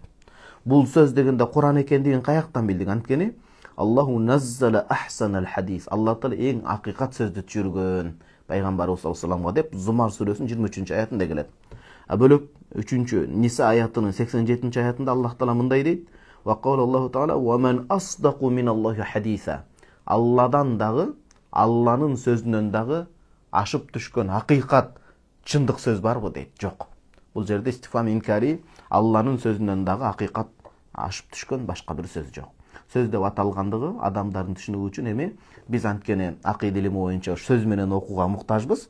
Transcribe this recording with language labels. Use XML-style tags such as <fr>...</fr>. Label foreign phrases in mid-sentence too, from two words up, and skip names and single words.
<ky>Бул сөз дегенде Куран экендигин каяктан билдик? Анткени</ky> <ar>الله نزل أحسن الحديث.</ar> <ky>Алла Таала эң акыйкат сөздү түшүргөн пайгамбарыбыз</ky> <ar>صلى الله عليه وسلم</ar> <ky>деп Зумар сүрөсүнүн 23 аятында келет. Бөлөк 3-чү Ниса аятынын 87 аятында Аллах Таала мындай дейт:</ky> <ar>"وقال الله تعالى ومن أصدق من الله حديثا."</ar> <ky>Алладан дагы, Алланын сөзүнөн дагы ашып түшкөн акыйкат, чындык сөз барбы дейт. Жок. Бул жерде</ky> <ar>استفهام إنكاري,</ar> <ky>Алланын сөзүнөн дагы акыйкат ашып түшкөн башка бир сөз жок. Сөз деп аталгандыгы адамдардын түшүнүгү үчүн, эми биз анткени акыйда илими боюнча сөз менен окууга муктажбыз.</ky>